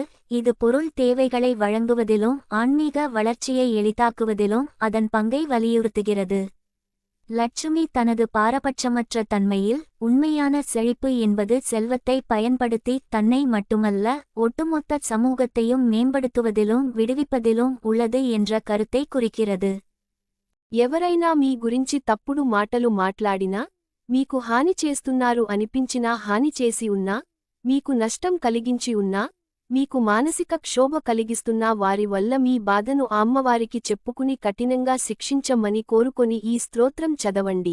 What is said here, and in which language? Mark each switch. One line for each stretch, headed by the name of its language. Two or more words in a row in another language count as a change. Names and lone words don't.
Tamil: இது பொருள் தேவைகளை வழங்குவதிலும் ஆன்மீக வளர்ச்சியை எளிதாக்குவதிலும் அதன் பங்கை வலியுறுத்துகிறது. லட்சுமி தனது பாரபட்சமற்ற தன்மையில் உண்மையான செழிப்பு என்பது செல்வத்தை பயன்படுத்தி தன்னை மட்டுமல்ல, ஒட்டுமொத்த சமூகத்தையும் மேம்படுத்துவதிலும் விடுவிப்பதிலும் உள்ளது என்ற கருத்தை குறிக்கிறது.
Telugu: ఎవరైనా మీ గురించి తప్పుడు మాటలు మాట్లాడినా, మీకు హాని చేస్తున్నారు అనిపించినా, హాని చేసి ఉన్నా, మీకు నష్టం కలిగించి ఉన్నా, మీకు మానసిక క్షోభ కలిగిస్తున్నా, వారి వల్ల మీ బాధను అమ్మవారికి చెప్పుకుని కఠినంగా శిక్షించమని కోరుకొని ఈ స్తోత్రం చదవండి.